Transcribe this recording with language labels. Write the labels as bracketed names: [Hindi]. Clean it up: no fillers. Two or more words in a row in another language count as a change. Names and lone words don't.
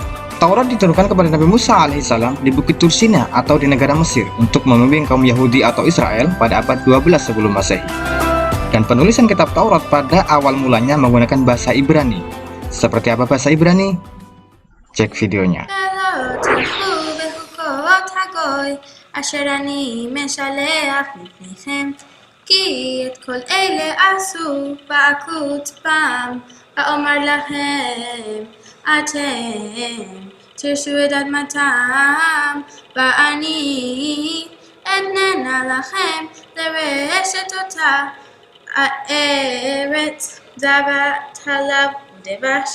[Indonesian] Taurat diturunkan kepada Nabi Musa alaihissalam di Bukit Tursina atau di negara Mesir untuk membimbing kaum Yahudi atau Israel pada abad 12 sebelum Masehi. Dan penulisan kitab Taurat pada awal mulanya menggunakan bahasa Ibrani. Seperti apa bahasa Ibrani? Cek videonya. [Hebrew] תרשו את אדמתם, ואני אתננה לכם לרשת אותה הארץ זבת חלב ודבש.